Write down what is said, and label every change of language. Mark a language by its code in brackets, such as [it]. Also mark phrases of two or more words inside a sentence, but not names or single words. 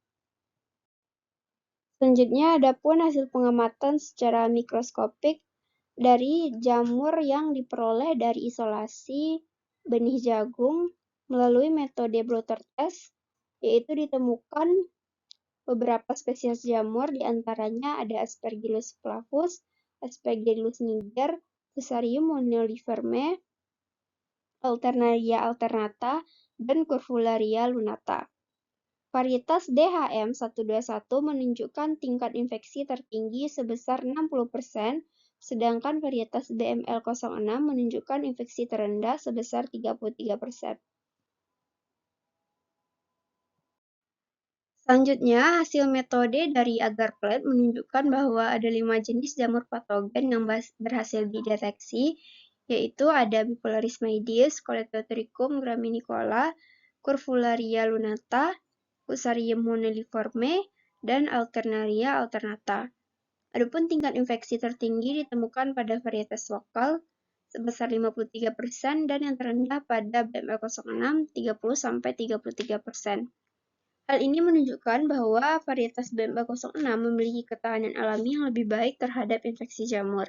[id] Selanjutnya ada pun hasil pengamatan secara mikroskopik dari jamur yang diperoleh dari isolasi benih jagung melalui metode blotter test, yaitu ditemukan beberapa spesies jamur, diantaranya ada Aspergillus flavus, Aspergillus niger, Fusarium moniliforme, Alternaria alternata, dan Curvularia lunata. Varietas DHM121 menunjukkan tingkat infeksi tertinggi sebesar 60%, sedangkan varietas BML06 menunjukkan infeksi terendah sebesar 33%. Selanjutnya, hasil metode dari agar plate menunjukkan bahwa ada 5 jenis jamur patogen yang berhasil dideteksi, yaitu ada Bipolaris maydis, Coledotricum graminicola, Curvularia lunata, Fusarium moniliforme, dan Alternaria alternata. Adapun tingkat infeksi tertinggi ditemukan pada varietas lokal sebesar 53% dan yang terendah pada BML06 30–33%. Hal ini menunjukkan bahwa varietas BML06 memiliki ketahanan alami yang lebih baik terhadap infeksi jamur.